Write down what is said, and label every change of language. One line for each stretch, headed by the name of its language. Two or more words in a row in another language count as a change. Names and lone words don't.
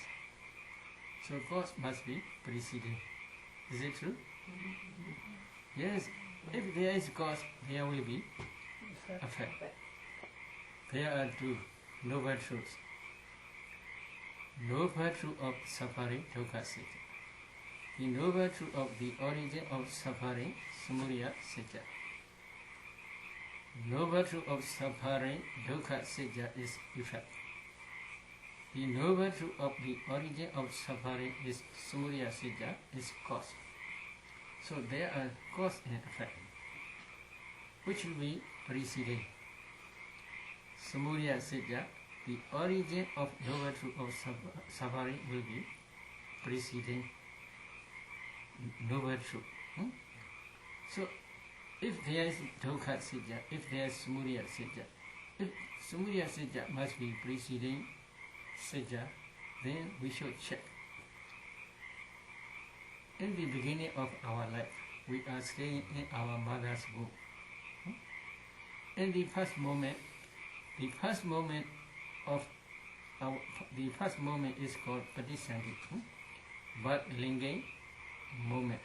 English: So cause must be preceding. Is it true? Yes. If there is cause, there will be effect. There are two noble truths. Noble truth of suffering,
Sanskrit: dukkha satya.
English: The noble truth of the origin of suffering,
Sanskrit: samudaya satya.
English: Noble truth of suffering,
Sanskrit: dukkha satya
English: is effect. The noble truth of the origin of suffering is
Sanskrit: samudaya satya,
English: is cause. So there are cause and effect, which will be preceding.
Sanskrit: Samudaya satya,
English: the origin of noble truth of suffering will be preceding noble truth. So if there is
Sanskrit: dukkha satya,
English: if there is
Sanskrit: samudaya satya,
English: if
Sanskrit: samudaya satya
English: must be preceding satya, then we should check. In the beginning of our life, we are staying in our mother's womb. In the first moment is called Patisandhi, but Lingay moment.